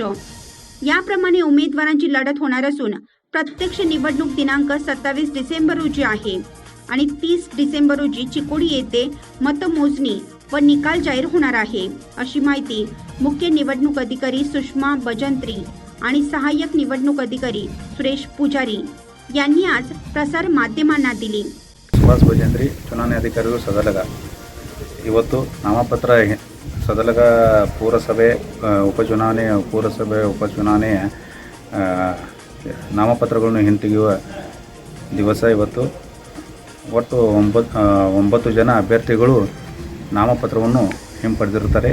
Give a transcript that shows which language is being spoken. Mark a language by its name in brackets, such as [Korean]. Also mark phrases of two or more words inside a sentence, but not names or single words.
[Marathi] याप्रमाणे उमेदवारांची लढत होणार असून प्रत्यक्ष निवडणूक दिनांक 27 डिसेंबर रोजी आहे आणि 30 डिसेंबर रोजी चिकोडी येथे मतमोजणी व निकाल जाहीर होणार आहे, अशी माहिती मुख्य निवडणूक अधिकारी सुषमा बजंत्री आणि सहाय्यक निवडणूक अधिकारी सुरेश पुजारी यांनी आज प्रसार माध्यमांना दिली। [Kannada] ಸುಭಾಷ್ ಭಜಂತ್ರಿ ಚುನಾವಣಾಧಿಕಾರಿಗಳು ಸದಲಗ ಇವತ್ತು ನಾಮಪತ್ರ ಸದಲಗ ಪುರಸಭೆ ಉಪಚುನಾವಣೆ ನಾಮಪತ್ರಗಳನ್ನು ಹಿಂತೆಗೆಯುವ ದಿವಸ ಇವತ್ತು ಒಟ್ಟು 9 ಜನ ಅಭ್ಯರ್ಥಿಗಳು ನಾಮಪತ್ರವನ್ನು ಹಿಂಪಡೆದಿರುತ್ತಾರೆ।